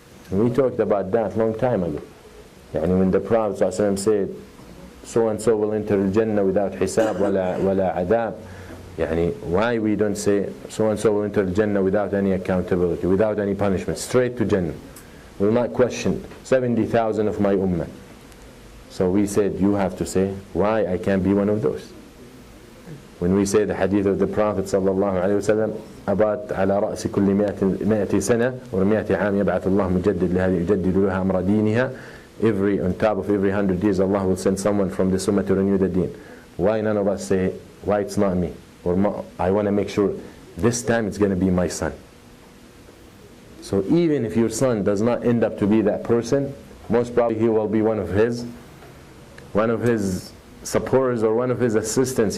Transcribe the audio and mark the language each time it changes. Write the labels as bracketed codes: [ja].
[en] And we talked about that a long time ago. When the Prophet ﷺ said, so and so will enter al-Jannah without hisab wala adab. Why we don't say so and so will enter al-Jannah without any accountability, without any punishment, straight to Jannah. Will not question 70,000 of my ummah. So we said, you have to say, why I can't be one of those? When we say the hadith of the Prophet sallallahu alaihi wasallam about [ar] على رأس كل 100 سنة و100 عام يبعث الله مجدد لهذه يجدد لها أمر دينها. [en] On top of every 100 years, Allah will send someone from the Summah to renew the deen. Why none of us say, why it's not me? Or I want to make sure this time it's going to be my son. So even if your son does not end up to be that person, most probably he will be one of his supporters or one of his assistants.